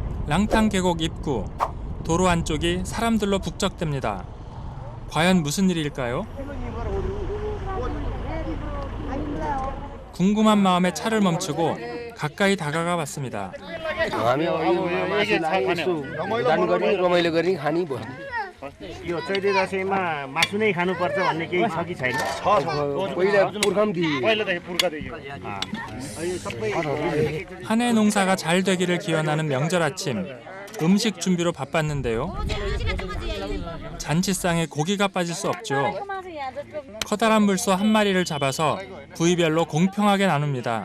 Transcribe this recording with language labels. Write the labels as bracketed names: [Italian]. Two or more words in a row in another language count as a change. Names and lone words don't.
[Korean] 랑탕 계곡 입구, 도로 안쪽이 사람들로 북적댑니다. 과연 무슨 일일까요? 궁금한 마음에 차를 멈추고 가까이 다가가 봤습니다. [Nepali] यो चैते दशैंमा मासु नै खानुपर्छ भन्ने केही छ कि छैन? पहिलादेखि पुर्खादेखि [Korean] 한 해 농사가 잘 되기를 기원하는 명절 아침, 음식 준비로 바빴는데요. 잔치상에 고기가 빠질 수 없죠. 커다란 물소 한 마리를 잡아서 부위별로 공평하게 나눕니다.